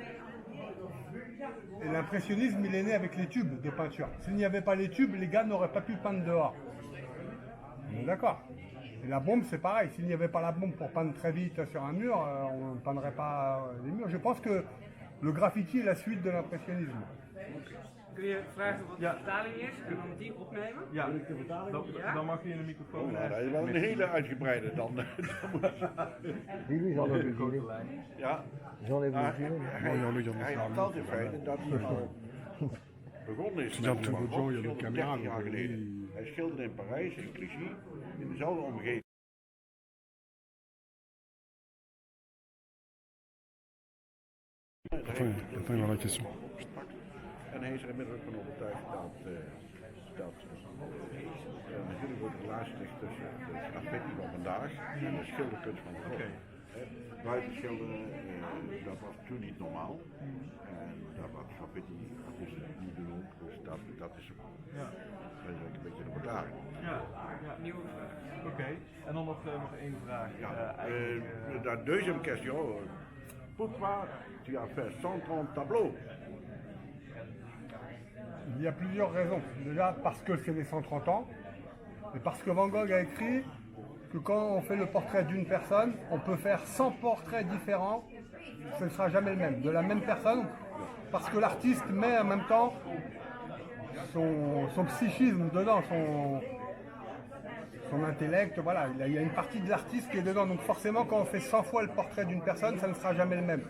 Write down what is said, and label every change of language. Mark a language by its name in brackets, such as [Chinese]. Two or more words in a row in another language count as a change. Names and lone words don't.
[French] Et l'impressionnisme, il est né avec les tubes de peinture. S'il n'y avait pas les tubes, les gars n'auraient pas pu peindre dehors. On est d'accord. Et la bombe, c'est pareil. S'il n'y avait pas la bombe pour peindre très vite sur un mur, on ne peindrait pas les murs. Je pense que le graffiti est la suite de l'impressionnisme. [Dutch] Kun je vragen wat de vertaling is en dan die opnemen? Ja, dan mag je in de microfoon. Nou, dat is wel een hele uitgebreide dan. Jullie zal dat doen. Ja. Zal even Maar doen. hij vertelt in feite dat hij al begonnen is met Dat Van doet Gogh, zo, je moet 30 camera jaar doen. geleden. Hij schilderde in Parijs, in Clichy, in dezelfde omgeving. [French] Attends, voilà la question. [Dutch] En hij is er inmiddels van overtuigd dat natuurlijk ook een relatie ligt tussen de graffiti van vandaag en de schilderkunst van Van Gogh. Buiten schilderen, dat was toen niet normaal. En dat was graffiti artiesten nu doen ook, dus dat is een beetje de vertaling. Ja, Nieuwe vraag. oké. En dan nog één vraag. Ja, Eigenlijk, [French] la deuxième question, pourquoi tu as fait 130 tableaux? Il y a plusieurs raisons. Déjà parce que c'est les 130 ans, et parce que Van Gogh a écrit que quand on fait le portrait d'une personne, on peut faire 100 portraits différents, ce ne sera jamais le même, de la même personne, parce que l'artiste met en même temps son psychisme dedans, son intellect, voilà, il y a une partie de l'artiste qui est dedans, donc forcément quand on fait 100 fois le portrait d'une personne, ça ne sera jamais le même.